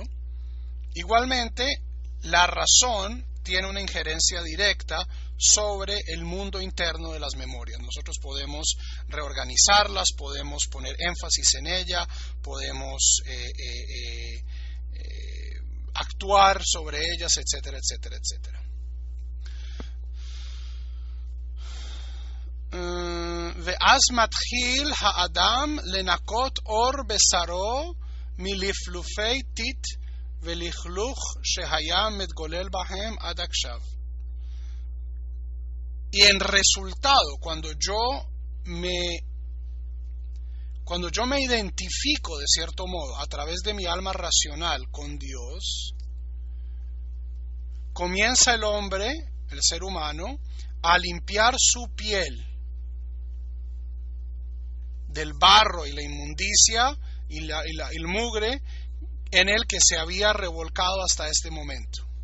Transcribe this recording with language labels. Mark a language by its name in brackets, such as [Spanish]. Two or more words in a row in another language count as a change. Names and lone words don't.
[Spanish] Igualmente, la razón tiene una injerencia directa sobre el mundo interno de las memorias. Nosotros podemos reorganizarlas, podemos poner énfasis en ella, podemos actuar sobre ellas, etcétera, etcétera, etcétera. [Hebrew] ואז מתחיל האדם לנקות אור בשרו מלפלופי טיט ולכלוך שהיה מתגולל בהם עד עכשיו. [Spanish] Y en resultado, cuando yo me identifico de cierto modo a través de mi alma racional con Dios, comienza el hombre, el ser humano, a limpiar su piel del barro y la inmundicia y el mugre en el que se había revolcado hasta este momento.